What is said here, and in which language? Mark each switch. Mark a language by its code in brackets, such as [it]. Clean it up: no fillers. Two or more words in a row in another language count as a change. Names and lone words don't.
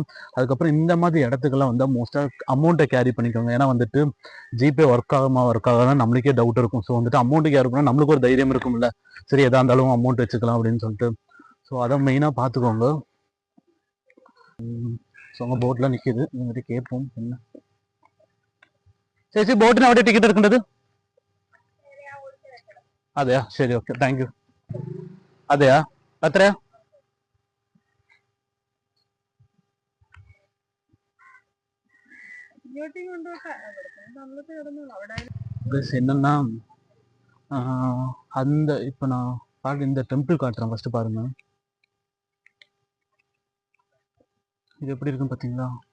[ta] அதுக்கப்புறம் இந்த மாதிரி இடத்துக்கெல்லாம் வந்து மோஸ்ட்டாக அமௌண்ட்டை கேரி பண்ணிக்கோங்க. ஏன்னா வந்துட்டு ஜிபே ஒர்க் ஆகாதான் நம்மளுக்கே டவுட் இருக்கும். ஸோ வந்துட்டு அமௌண்ட்டு கேரி பண்ணால் நம்மளுக்கு ஒரு தைரியம் இருக்கும்ல, சரி எதாக இருந்தாலும் அமௌண்ட் வச்சுக்கலாம் அப்படின்னு சொல்லிட்டு. ஸோ அதை மெயினாக பார்த்துக்கோங்க. ஸோ அங்கே போட்லாம் நிற்கிது, இவங்ககிட்ட கேட்போம் என்ன. [ml] ചേച്ചി, ബോട്ടിന് അവിടെ ടിക്കറ്റ് എടുക്കേണ്ടത്? അതെയാ? ശരി, ഓക്കെ, [en] thank you. [ml] അതെയാ? എത്രയാ? [ta] என்னன்னா அந்த இப்போ நான் இந்த டெம்பிள் காட்டுறேன், ஃபர்ஸ்ட் பாருங்க. இது எப்படி இருக்குன்னு பார்த்தீங்களா?